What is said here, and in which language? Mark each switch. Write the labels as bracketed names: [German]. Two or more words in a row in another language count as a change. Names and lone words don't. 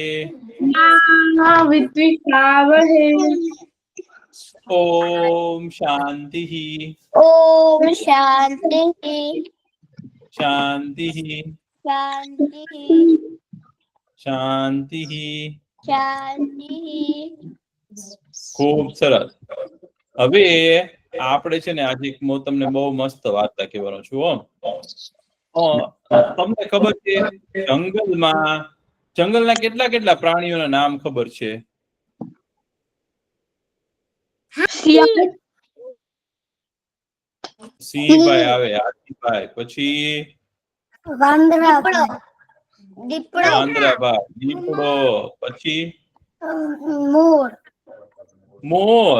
[Sanskrit] विद्विषावहे ॐ शान्तिः ॐ शान्तिः शान्तिः शान्तिः शान्तिः शान्तिः [Gujarati] ખૂબ સરસ. હવે આપણે છે ને આજે તમને બહુ મસ્ત વાર્તા કહેવાનો છું. તમને ખબર છે જંગલના કેટલા કેટલા પ્રાણીઓના નામ ખબર છે? સિંહભાઈ આવે, હાથીભાઈ, પછી વાંદરાભાઈ, દીપડો, પછી મોર.